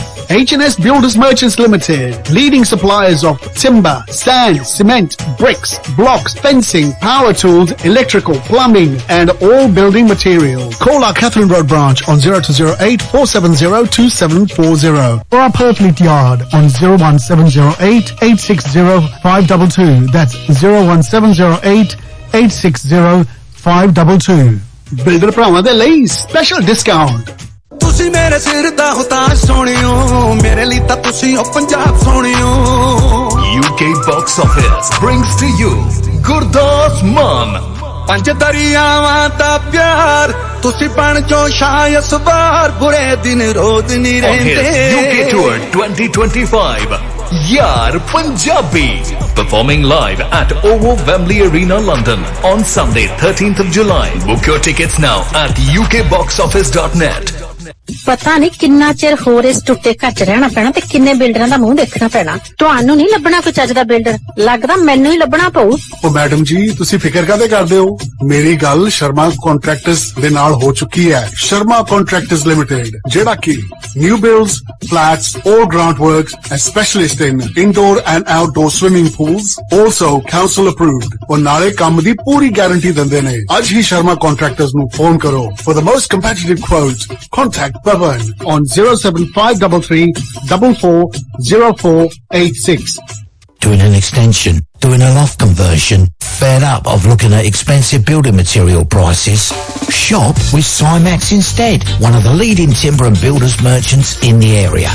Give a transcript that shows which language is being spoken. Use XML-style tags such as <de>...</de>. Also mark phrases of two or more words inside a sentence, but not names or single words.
<en>H&S Builders Merchants Limited, leading suppliers of timber, sand, cement, bricks, blocks, fencing, power tools, electrical, plumbing, and all building materials. Call our Catherine Road branch on 0208 470 2740 or our Purfleet Yard on 01708 860 522. That's 01708 860 522.</en> <pa>Builder ਭਰਾਵਾਂ ਦੇ ਲਈ</pa> <en>special discount.</en> <pa>ਤੁਸੀਂ ਮੇਰੇ ਸਿਰ ਦਾ ਹੋ ਤਾਜ ਸੋਹਣਿਓ ਮੇਰੇ ਲਈ ਤਾਂ ਤੁਸੀਂ ਹੋ ਪੰਜਾਬ ਸੋਹਣਿਓ</pa> <en>UK Box Office brings to you Gurdas Man</en> <pa>ਪੰਜ ਦਰਿਆਵਾਂ ਦਾ ਪਿਆਰ ਤੁਸੀਂ ਬਣ ਜੋ ਸ਼ਾਇਦ ਸਵਾਰ ਬੁਰੇ ਦਿਨ ਰੋਜ਼ ਨਹੀਂ ਰਹਿੰਦੇ</pa> <en>UK Tour 2025 Yaar Punjabi performing live at OVO Wembley Arena London on Sunday 13th of July. Book your tickets now at ukboxoffice.net.</en> <pa>ਪਤਾ ਨਹੀਂ ਕਿੰਨਾ ਚਿਰ ਹੋਰ ਇਸ ਟੁੱਟੇ ਘੱਟ ਰਹਿਣਾ ਪੈਣਾ ਤੇ ਕਿੰਨੇ ਬਿਲਡਰਾਂ ਦਾ ਮੂੰਹ ਦੇਖਣਾ ਪੈਣਾ ਤੁਹਾਨੂੰ ਨਹੀਂ ਲੱਭਣਾ ਕੋਈ ਚੱਜ ਦਾ ਬਿਲਡਰ ਲੱਗਦਾ ਮੈਨੂੰ ਹੀ ਲੱਭਣਾ ਪਊ ਉਹ ਮੈਡਮ ਜੀ ਤੁਸੀਂ ਫਿਕਰ ਕਾਹਦੇ ਕਰਦੇ ਹੋ ਮੇਰੀ ਗੱਲ ਸ਼ਰਮਾ ਕੰਟਰੈਕਟਰਸ ਦੇ ਨਾਲ ਹੋ ਚੁੱਕੀ ਹੈ ਸ਼ਰਮਾ ਕੰਟਰੈਕਟਰਸ ਲਿਮਿਟਿਡ ਜਿਹੜਾ ਕਿ</pa> <en>new builds flats all ground works and specialist in indoor and outdoor swimming pools also council approved</en> <pa>ਔਰ ਨਾਲੇ ਕੰਮ ਦੀ ਪੂਰੀ ਗਾਰੰਟੀ ਦਿੰਦੇ ਨੇ ਅੱਜ ਹੀ ਸ਼ਰਮਾ contractors ਨੂੰ ਫੋਨ ਕਰੋ</pa> <en>for the most competitive quotes contact Pavan on 07533 440486. Doing an extension, doing a loft conversion, fed up of looking at expensive building material prices? Shop with Cymax instead, one of the leading timber and builders merchants in the area.</en>